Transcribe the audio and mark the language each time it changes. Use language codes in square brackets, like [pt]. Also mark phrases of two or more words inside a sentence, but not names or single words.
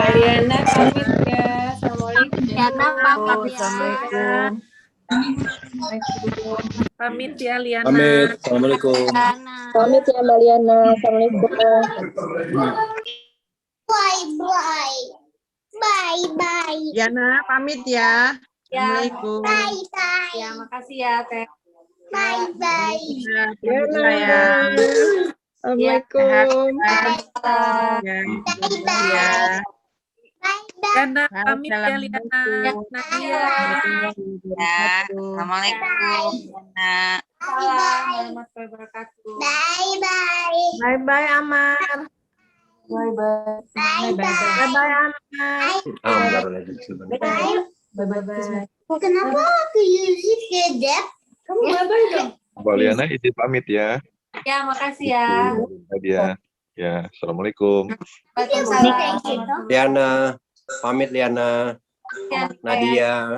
[id] pamit ya. Assalamualaikum. Liana pamit ya. Assalamualaikum. Pamit ya Liana. Pamit. Assalamualaikum. Pamit ya Mbak Liana. Assalamualaikum. Bye bye. Bye bye. Liana pamit ya. Assalamualaikum. Bye-bye. Ya, makasih ya, Teh. Bye-bye. Sayang. Assalamualaikum. Bye-bye. Ya. Liana, pamit ya Liana. Nadia. Assalamualaikum. [ar] سلام ورحمة الله وبركاته. [id] Bye-bye. Bye-bye Amar. Bye-bye. Bye-bye Amar. Amar lagi sebenarnya. Bye-bye. Kenapa aku Yusuf kedap? Kamu bye-bye dong. Mbak Liana izin pamit ya. Ya, makasih ya. Nadia. Ya, assalamualaikum. Waalaikumsalam. Liana, pamit Liana. Nadia,